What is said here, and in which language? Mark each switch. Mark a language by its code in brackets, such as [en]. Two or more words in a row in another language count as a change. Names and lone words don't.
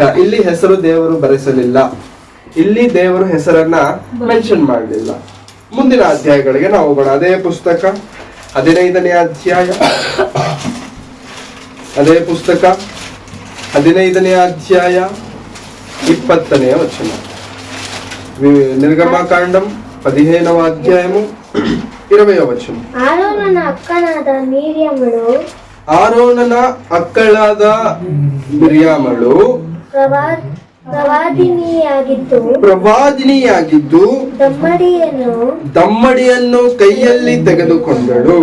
[kn] ಇಲ್ಲಿ ಹೆಸರು ದೇವರು ಬರೆಸಲಿಲ್ಲ, ಇಲ್ಲಿ ದೇವರು ಹೆಸರನ್ನ ಮೆನ್ಷನ್ ಮಾಡಲಿಲ್ಲ. ಮುಂದಿನ ಅಧ್ಯಾಯಗಳಿಗೆ ನಾವು ಹೋಗೋಣ. ಅದೇ ಪುಸ್ತಕ 15ನೇ ಅಧ್ಯಾಯ, ಅದೇ ಪುಸ್ತಕ 15ನೇ ಅಧ್ಯಾಯ 20ನೇ ವಚನ. [te] నిర్గమకాండం 15వ అధ్యాయము 20వ వచనం. [kn] ಆರೋನನ ಅಕ್ಕಳಾದ ಮಿರ್ಯಾಮಳು ಪ್ರವಾದಿನಿಯಾಗಿದ್ದು ದಮ್ಮಡಿಯನ್ನು ಕೈಯಲ್ಲಿ ತೆಗೆದುಕೊಂಡಳು.